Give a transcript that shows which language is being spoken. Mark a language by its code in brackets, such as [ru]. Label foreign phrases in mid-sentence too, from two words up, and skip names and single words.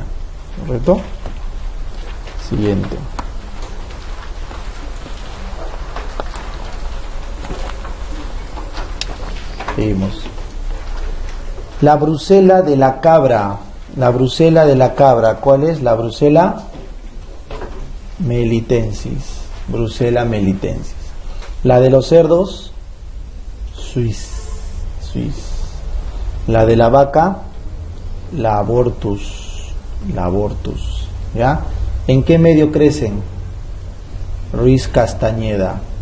[es] ¿Correcto? Siguiente. Seguimos. La brucela de la cabra. La brucela de la cabra, ¿cuál es? La brucela melitensis. Brucela melitensis. La de los cerdos, Suis. La de la vaca, la abortus. ¿Ya? ¿En qué medio crecen? Ruiz Castañeda.